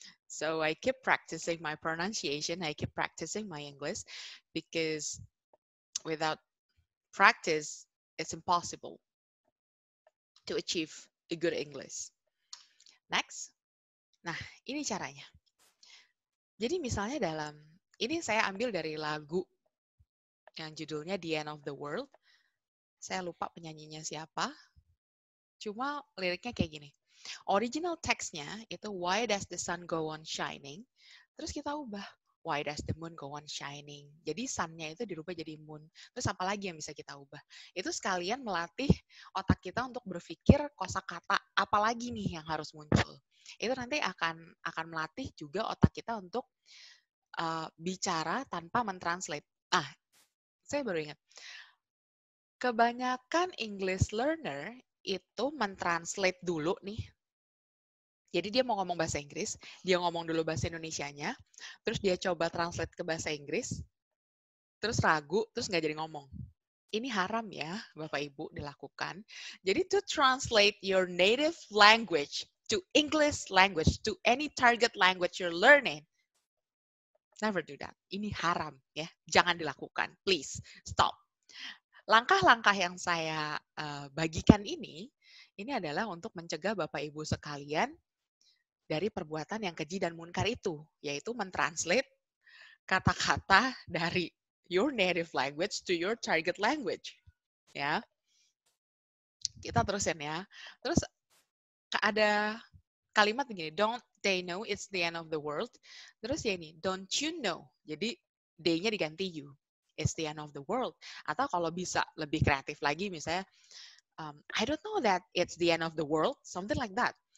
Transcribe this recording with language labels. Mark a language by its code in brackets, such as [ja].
[en] So I keep practicing my pronunciation, I keep practicing my English, because without practice, It's impossible to achieve a good English. Next. [id] Nah, ini caranya. Jadi misalnya ini saya ambil dari lagu yang judulnya The End of the World. Saya lupa penyanyinya siapa. Cuma liriknya kayak gini. Original text-nya itu [en] why does the sun go on shining? [id] Terus kita ubah [en] why does the moon go on shining? [id] Jadi sun-nya itu dirubah jadi moon. Terus apa lagi yang bisa kita ubah? Itu sekalian melatih otak kita untuk berpikir kosakata apa lagi nih yang harus muncul. Itu nanti akan melatih juga otak kita untuk bicara tanpa mentranslate. Saya baru ingat. Kebanyakan English learner itu mentranslate dulu nih. Jadi dia mau ngomong bahasa Inggris, dia ngomong dulu bahasa Indonesianya, terus dia coba translate ke bahasa Inggris, terus ragu, terus nggak jadi ngomong. Ini haram ya, Bapak Ibu, dilakukan. Jadi [en] to translate your native language to English language, to any target language you're learning, never do that. [id] Ini haram ya, jangan dilakukan. [en] Please, stop. [id] Langkah-langkah yang saya bagikan ini adalah untuk mencegah Bapak Ibu sekalian dari perbuatan yang keji dan munkar itu, yaitu mentranslate kata-kata dari [en] your native language to your target language. [id] Ya. Kita terusin ya. Terus ada kalimat begini, [en] don't they know it's the end of the world? [id] Terus ya ini, [en] don't you know? [id] Jadi they-nya diganti you. [en] It's the end of the world. [id] Atau kalau bisa lebih kreatif lagi, misalnya, [en] I don't know that it's the end of the world, something like that.